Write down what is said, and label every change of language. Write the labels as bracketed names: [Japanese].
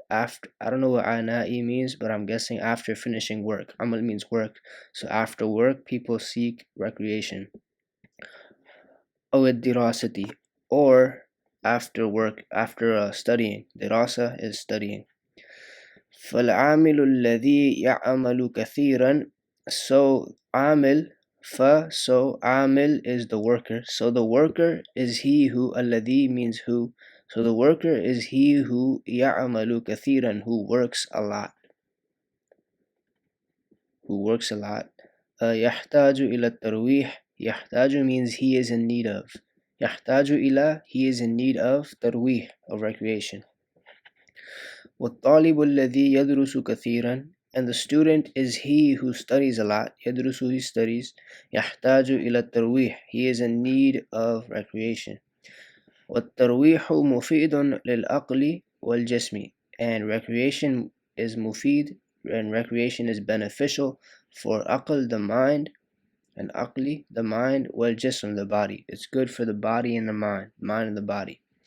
[English] After, I don't know what ana'i means, but I'm guessing after finishing work. Amal means work. So after work, people seek recreation. Aw dirasati, or after work, after studying. Dirasa is studying. [Arabic] فالعامل الذي يعمل كثيرا. [English] So amil, so amil is the worker. So the worker is he who, alladhi means who. So the worker is he who ya'amalu kathiran, who works a lot. [Arabic] يحتاج إلى الترويح. يحتاج [English] means he is in need of. [Arabic] يحتاج إلى, [English] he is in need of [Arabic] ترويح, [English] of recreation. [Arabic] والطالب الذي يدرس كثيرا. [English] And the student is he who studies a lot. [Arabic] يدرس, [English] he studies. [Arabic] يحتاج إلى الترويح, [English] he is in need of recreation. [Arabic] والترويح مفيد للعقل والجسم. [English] And recreation is [Arabic] مفيد, [English] and recreation is beneficial for aql, the mind, and aqli, the mind, [Arabic] والجسم, [English] the body. It's good for the body and the mind and the body.